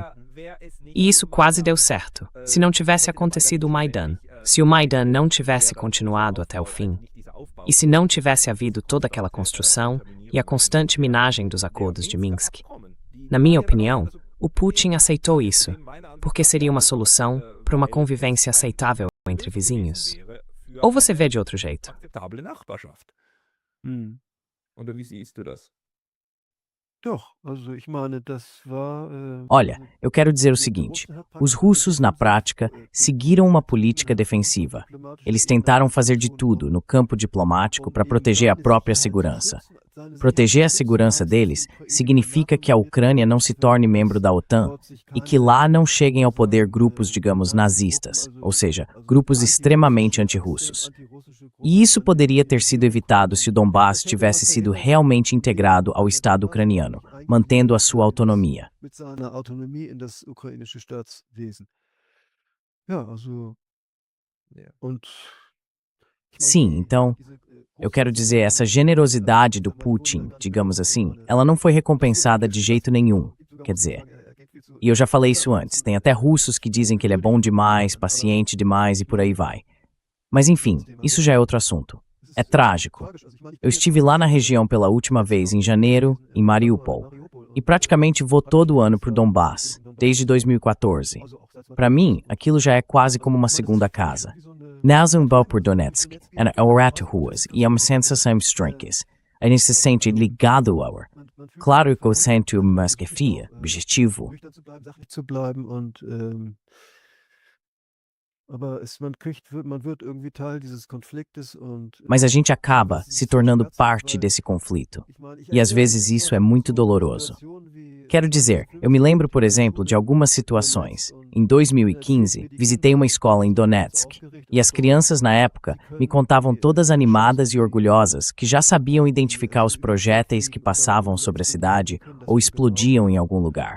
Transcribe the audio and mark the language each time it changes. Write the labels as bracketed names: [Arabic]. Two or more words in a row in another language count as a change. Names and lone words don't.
[Portuguese] E isso quase deu certo, se não tivesse acontecido o Maidan, se o Maidan não tivesse continuado até o fim, e se não tivesse havido toda aquela construção e a constante minagem dos acordos de Minsk. Na minha opinião, o Putin aceitou isso, porque seria uma solução para uma convivência aceitável entre vizinhos. Ou você vê de outro jeito? [German] akzeptable Nachbarschaft. Oder wie siehst du das? Doch, also ich meine, das war. [Portuguese] Olha, eu quero dizer o seguinte: os russos, na prática, seguiram uma política defensiva. Eles tentaram fazer de tudo no campo diplomático para proteger a própria segurança. Proteger a segurança deles significa que a Ucrânia não se torne membro da OTAN e que lá não cheguem ao poder grupos, digamos, nazistas, ou seja, grupos extremamente antirrussos. E isso poderia ter sido evitado se o Donbás tivesse sido realmente integrado ao Estado ucraniano, mantendo a sua autonomia. [German] Mit seiner Autonomie in das ukrainische Staatswesen. Ja, also. Und. [Portuguese] Sim, então, eu quero dizer, essa generosidade do Putin, digamos assim, ela não foi recompensada de jeito nenhum. Quer dizer, e eu já falei isso antes, tem até russos que dizem que ele é bom demais, paciente demais e por aí vai. Mas enfim, isso já é outro assunto. É trágico. Eu estive lá na região pela última vez em janeiro, em Mariupol, e praticamente vou todo ano para o Donbás, desde 2014. Para mim, aquilo já é quase como uma segunda casa. Nós vamos por Donetsk, e orar ruas, e é uma sensação estranha. A gente se sente ligado ao ar. Claro que eu sinto uma esquefia, objetivo. [German] Sachlich zu bleiben und. Aber man wird irgendwie Teil dieses Konfliktes und. [Portuguese] Mas a gente acaba se tornando parte desse conflito. E às vezes isso é muito doloroso. Quero dizer, eu me lembro, por exemplo, de algumas situações. Em 2015, visitei uma escola em Donetsk, e as crianças na época me contavam todas animadas e orgulhosas que já sabiam identificar os projéteis que passavam sobre a cidade ou explodiam em algum lugar.